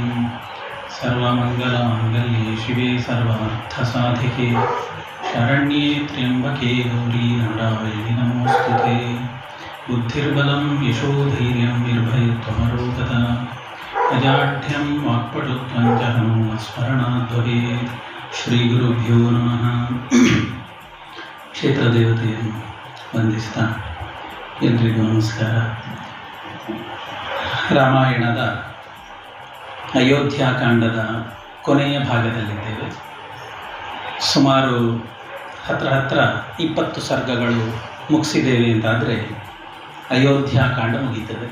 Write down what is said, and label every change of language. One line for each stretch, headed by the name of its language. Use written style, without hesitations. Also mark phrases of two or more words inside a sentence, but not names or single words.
Sanskrit: सर्वमङ्गलमाङ्गल्ये शिवे सर्वार्थसाधिके शरण्ये त्र्यम्बके गौरी नारायणि नमोऽस्तुते। बुद्धिर्बलं यशोधैर्यं निर्भयत्वमरोगता अजाढ्यं वाक्पटुत्वं च हनुमत्स्मरणात् भवेत्। ಶ್ರೀಗುರುಭ್ಯೋ ನಮಃ.
Kannada: ಕ್ಷೇತ್ರ ದೇವತೆಯನ್ನು ವಂದಿಸ್ತಾ ಎಲ್ರಿಗೂ ನಮಸ್ಕಾರ. ರಾಮಾಯಣದ ಅಯೋಧ್ಯಾಕಾಂಡದ ಕೊನೆಯ ಭಾಗದಲ್ಲಿದ್ದೇವೆ. ಸುಮಾರು ಹತ್ರ 20 ಸರ್ಗಗಳು ಮುಗಿಸಿದ್ದೇವೆ ಅಂತಾದರೆ ಅಯೋಧ್ಯಾಕಾಂಡ ಮುಗೀತದೆ.